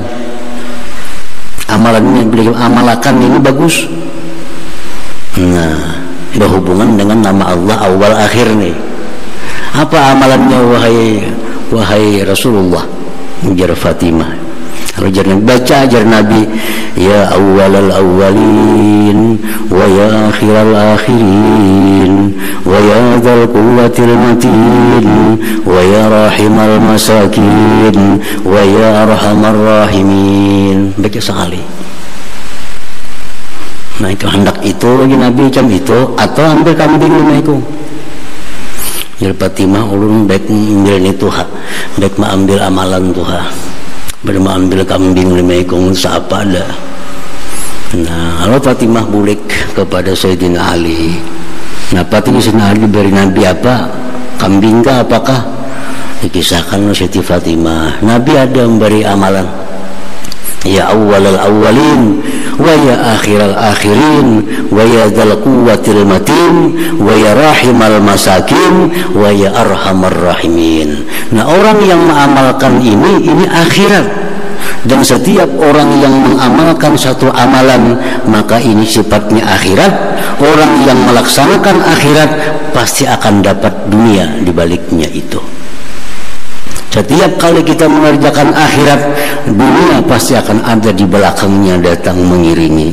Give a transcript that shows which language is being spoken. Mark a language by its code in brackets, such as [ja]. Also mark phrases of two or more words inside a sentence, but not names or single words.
[id] Amalannya beliau amalakan ini bagus. Nah, berhubungan dengan nama Allah awal akhir nih. Apa amalannya wahai Rasulullah? [bjn] Ujar Fatimah. Ujar Nabi, baca ajar Nabi, [ar] يا أول الأولين ويا آخر الآخرين ويا ذا القوة المتين ويا راحم المساكين ويا أرحم الراحمين. [id] Baca sekali. Nah itu hendak itu lagi Nabi jam itu, atau ambil kambing 5 ekor. [bjn] Jadi Fatimah ulun baik ambil itu baik ambil amalan Tuhan, baik ambil kambing 5 ekor siapa ada. Nah lalu Fatimah bulik kepada Sayyidina Ali. [id] Nah Sayyidina Ali beri Nabi apa? Kambing kah apakah? Dikisahkan oleh Siti Fatimah, Nabi ada memberi amalan, [ar] يا أول الأولين ويا آخر الآخرين ويا ذا القوة المتين ويا راحم المساكين ويا أرحم الراحمين. [id] Nah orang yang mengamalkan ini akhirat, Dan setiap orang yang mengamalkan satu amalan, maka ini sifatnya akhirat. Orang yang melaksanakan akhirat pasti akan dapat dunia di baliknya itu. Setiap kali kita mengerjakan akhirat, dunia pasti akan ada di belakangnya datang mengiringi.